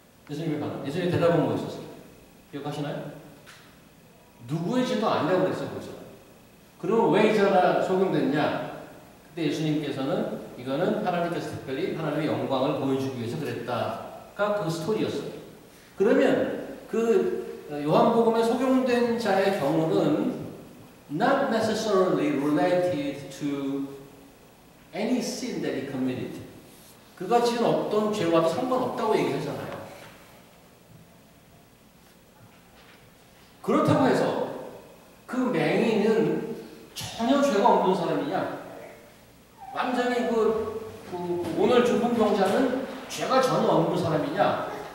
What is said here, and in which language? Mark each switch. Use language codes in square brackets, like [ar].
[ko] 예수님의 대답은 뭐였었어요? 기억하시나요? 누구의 죄도 아니라고 그랬어요. 벌써. 그럼 왜 이 자가 소경됐냐? 그때 예수님께서는 이거는 하나님께서 특별히 하나님의 영광을 보여주기 위해서 그랬다가 그 스토리였어요. 그러면 그 요한복음에 소경된 자의 경우는 [en] not necessarily related to any sin that he committed. [ko] 그가 지은 어떤 죄와도 상관없다고 얘기하잖아요. 그렇다고 해서 그 맹인은 전혀 죄가 없는 사람이냐? 완전히 오늘 죽은 병자는 죄가 전혀 없는 사람이냐?